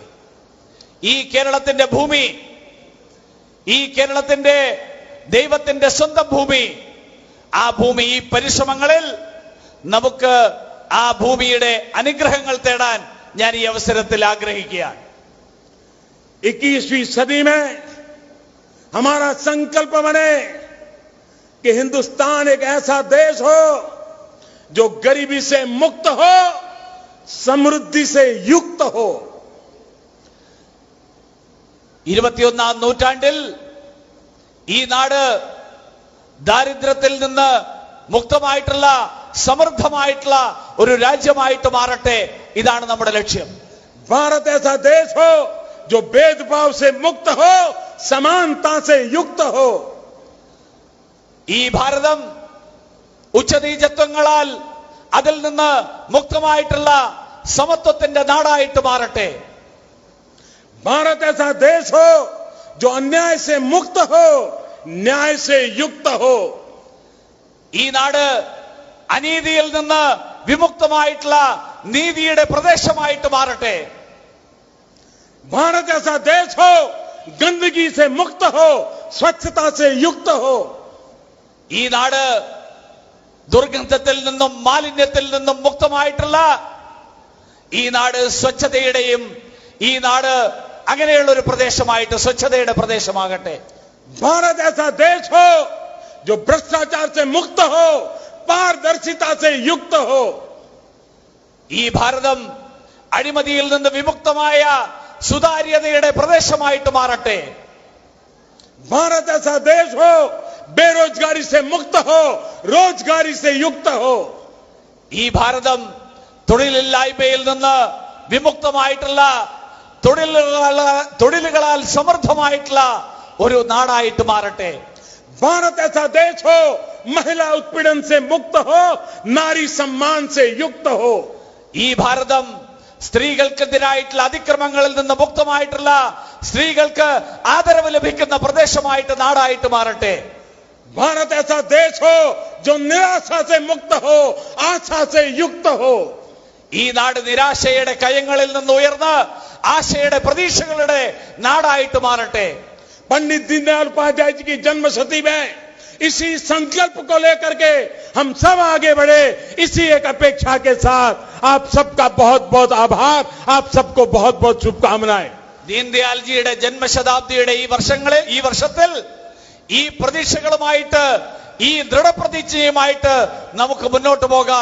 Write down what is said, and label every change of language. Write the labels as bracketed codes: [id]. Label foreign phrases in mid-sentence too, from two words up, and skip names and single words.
[ml] ഈ കേരളത്തിന്റെ ഭൂമി, ഈ കേരളത്തിന്റെ ദൈവത്തിന്റെ സ്വന്തം ഭൂമി, ആ ഭൂമി, ഈ പരിശ്രമങ്ങളിൽ നമുക്ക് ആ ഭൂമിയുടെ അനുഗ്രഹങ്ങൾ തേടാൻ ഞാൻ ഈ അവസരത്തിൽ ആഗ്രഹിക്കുകയാണ്. [hi] 21वीं सदी में हमारा संकल्प बने कि हिंदुस्तान एक ऐसा देश हो जो गरीबी से मुक्त हो, समृद्धि से युक्त हो. [ml] 21ാം നൂറ്റാണ്ടിൽ ഈ നാട് ദാരിദ്ര്യത്തിൽ നിന്ന് മുക്തമായിട്ടുള്ള, സമൃദ്ധമായിട്ടുള്ള ഒരു രാജ്യമായിട്ട് മാറട്ടെ. ഇതാണ് നമ്മുടെ ലക്ഷ്യം. [hi] भारत ऐसा देश हो जो भेदभाव से मुक्त हो, समानता से युक्त हो. [ml] ഈ ഭാരതം ഉച്ചനീചത്വങ്ങളാൽ അതിൽ നിന്ന് മുക്തമായിട്ടുള്ള സമത്വത്തിന്റെ നാടായിട്ട് മാറട്ടെ. [hi] भारत ऐसा देश हो जो अन्याय से मुक्त हो, न्याय से युक्त हो. [ml] ഈ നാട് അനീതിയിൽ നിന്ന് വിമുക്തമായിട്ടുള്ള നീതിയുടെ പ്രദേശമായിട്ട് മാറട്ടെ. [hi] भारत ऐसा देश हो गंदगी से मुक्त हो, स्वच्छता से युक्त हो. [ml] ഈ നാട് ദുർഗന്ധത്തിൽ നിന്നും മാലിന്യത്തിൽ നിന്നും മുക്തമായിട്ടുള്ള, ഈ നാട് സ്വച്ഛതയുടെയും, ഈ നാട് അങ്ങനെയുള്ള ഒരു പ്രദേശമായിട്ട് സ്വച്ഛതയുടെ പ്രദേശമാകട്ടെ. [hi] भारत ऐसा देश हो जो भ्रष्टाचार से मुक्त हो, पारदर्शिता से युक्त हो. [ml] ഈ ഭാരതം അഴിമതിയിൽ നിന്ന് വിമുക്തമായ സുതാര്യതയുടെ പ്രദേശമായിട്ട് മാറട്ടെ. [hi] भारत ऐसा देश हो बेरोजगारी से मुक्त हो, रोजगारी से युक्त हो. [ml] ഈ ഭാരതം തൊഴിലില്ലായ്മയിൽ നിന്ന് വിമുക്തമായിട്ടുള്ള, തൊഴിലുകളാൽ സമൃദ്ധമായിട്ടുള്ള ഒരു നാടായിട്ട് മാറട്ടെ. [hi] भारत ऐसा देश हो महिला उत्पीड़न से मुक्त हो, नारी सम्मान से युक्त हो. [ml] ഈ ഭാരതം സ്ത്രീകൾക്കെതിരായിട്ടുള്ള അതിക്രമങ്ങളിൽ നിന്ന് മുക്തമായിട്ടുള്ള, സ്ത്രീകൾക്ക് ആദരവ് ലഭിക്കുന്ന പ്രദേശമായിട്ട്, നാടായിട്ട് മാറട്ടെ. [hi] भारत ऐसा देश हो जो निराशा से मुक्त हो, आशा से युक्त हो. [ml] ഈ നാട് നിരാശയുടെ കയങ്ങളിൽ നിന്ന് ഉയർന്ന് ആശയുടെ പ്രതീക്ഷകളുടെ നാടായിട്ട് മാറട്ടെ. [hi] पंडित दीनदयाल उपाध्याय जी की जन्म शती में इसी संकल्प को लेकर के हम सब आगे बढ़े. इसी एक अपेक्षा के साथ आप सबका बहुत बहुत आभार, आप सबको बहुत बहुत शुभकामनाएं. [ml] ദീൻദയാൽജിയുടെ ജന്മശതാബ്ദിയുടെ ഈ വർഷത്തിൽ ഈ പ്രതീക്ഷകളുമായിട്ട്, ഈ ദൃഢപ്രതിജ്ഞയുമായിട്ട് നമുക്ക് മുന്നോട്ട് പോകാം.